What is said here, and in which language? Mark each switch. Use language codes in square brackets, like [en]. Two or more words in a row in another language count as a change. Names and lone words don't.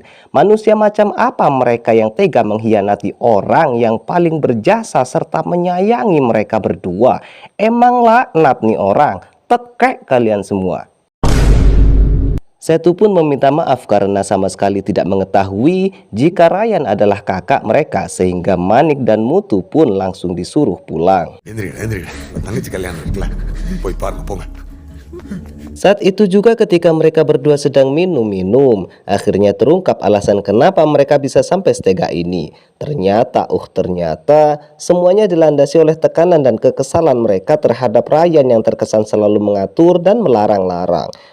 [id] Manusia macam apa mereka yang tega mengkhianati orang yang paling berjasa serta menyayangi mereka berdua? Emanglah laknat nih orang, tekek kalian semua. Setu pun meminta maaf karena sama sekali tidak mengetahui jika Ryan adalah kakak mereka, sehingga Manik dan Mutu pun langsung disuruh pulang. [ta] எந்திரிங்க தங்கச்சி கல்யாணம் இருக்குல்ல போய் பாருங்க போங்க. [id] Saat itu juga ketika mereka berdua sedang minum-minum, akhirnya terungkap alasan kenapa mereka bisa sampai setega ini. Ternyata semuanya dilandasi oleh tekanan dan kekesalan mereka terhadap Ryan yang terkesan selalu mengatur dan melarang-larang.